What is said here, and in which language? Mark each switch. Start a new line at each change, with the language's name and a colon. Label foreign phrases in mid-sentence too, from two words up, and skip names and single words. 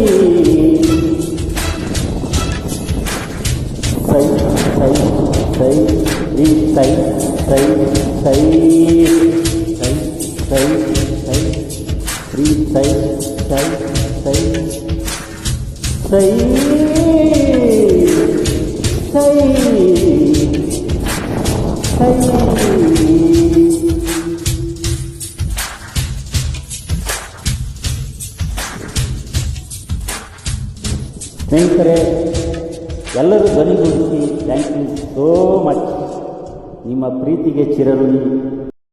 Kannada: ಸೈ ಸೈ ಸೈ ರೀ ಸೈ ಸೈ ಸೈ ಸೈ ಸೈ ಸೈ ರೀ ಸೈ ಸೈ ಸೈ ಸೈ ಸೈ ಸೈ ಸ್ನೇಹಿತರೆ, ಎಲ್ಲರೂ ಧ್ವನಿಗೂಡಿಸಿ
English: thank you so much.
Kannada: ನಿಮ್ಮ ಪ್ರೀತಿಗೆ ಚಿರಋಣಿ.